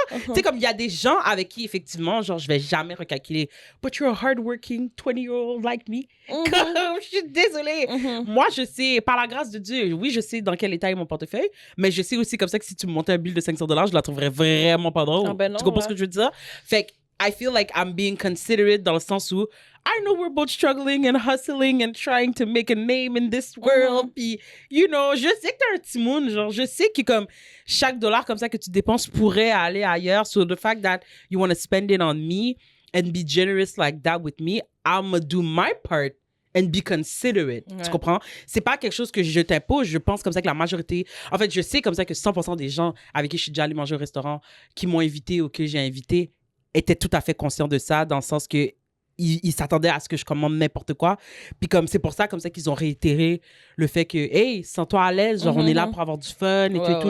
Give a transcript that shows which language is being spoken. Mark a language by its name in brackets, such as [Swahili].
[French] Tu sais, comme, il y a des gens avec qui, effectivement, genre, je vais jamais recalculer. [English] But you're a hardworking 20-year-old like me. [French] Comme, je suis désolée. Moi, je sais, par la grâce de Dieu, oui, je sais dans quel état est mon portefeuille, mais je sais aussi comme ça que si tu me montais un bill de $500, je la trouverais vraiment pas drôle. Ah ben non, tu comprends ce que je veux dire? Fait que, [English] I feel like I'm being considerate [French] dans le sens où [English] I know we're both struggling and hustling and trying to make a name in this world. [French] Puis, [English] you know, [French] je sais que t'es un petit monde, genre, je sais que comme chaque dollar comme ça que tu dépenses pourrait aller ailleurs. [English] So the fact that you want to spend it on me and be generous like that with me, I'm gonna do my part and be considerate. [French] Ouais. Tu comprends? C'est pas quelque chose que je t'impose. Je pense comme ça que la majorité... En fait, je sais comme ça que 100% des gens avec qui je suis déjà allée manger au restaurant, qui m'ont invité ou que j'ai invité, étaient tout à fait conscients de ça, dans le sens que ils s'attendaient à ce que je commande n'importe quoi. Puis comme c'est pour ça, comme ça qu'ils ont réitéré le fait que, hey, sens-toi à l'aise, genre on est là pour avoir du fun et tout et tout.